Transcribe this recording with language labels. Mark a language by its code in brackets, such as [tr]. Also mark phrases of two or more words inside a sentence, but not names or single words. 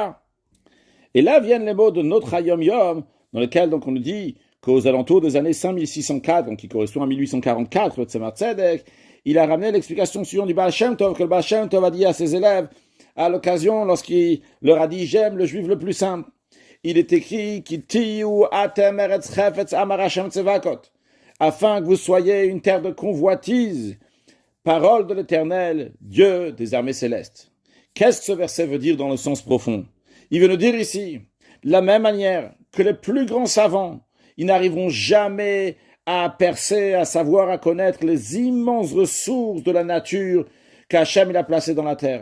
[fr] » Et là viennent les mots de notre Hayom Yom, dans lequel donc on nous dit qu'aux alentours des années 5604, donc qui correspond à 1844, le Tzemar Tzedek, il a ramené l'explication suivante du Baal Shem Tov, que le Baal Shem Tov a dit à ses élèves, à l'occasion, lorsqu'il leur a dit « J'aime le juif le plus simple ». Il est écrit « [he] כי תהיו אתם ארץ חפץ אמר השם צבאות [fr] » afin que vous soyez une terre de convoitise, parole de l'Éternel, Dieu des armées célestes. Qu'est-ce que ce verset veut dire dans le sens profond? Il veut nous dire ici, de la même manière que les plus grands savants, ils n'arriveront jamais à percer, à savoir, à connaître les immenses ressources de la nature qu'Hachem il a placées dans la terre.